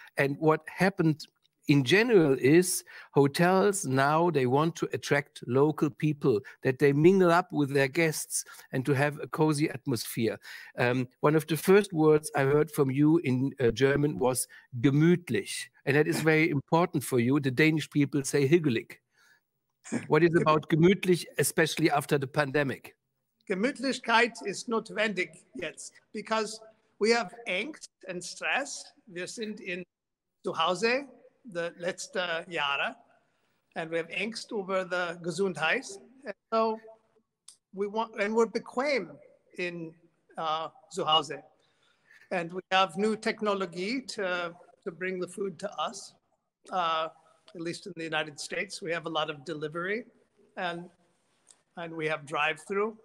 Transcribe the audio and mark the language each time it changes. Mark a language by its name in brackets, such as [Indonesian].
[English] And what happened in general is hotels now, they want to attract local people, that they mingle up with their guests and to have a cozy atmosphere. One of the first words I heard from you in German was gemütlich, and that is very important for you. The Danish people say hyggelik. What is about gemütlich, especially after the pandemic? [German] Gemütlichkeit ist notwendig jetzt, [English] because we have Angst and stress. [German] Wir sind in zu Hause the letzte Jahre, [English] and we have [German] Angst über the Gesundheit. [English] And so we want, and we're [German] bequem in zu Hause. [English] And we have new technology to bring the food to us. At least in the United States, we have a lot of delivery, and we have drive-through.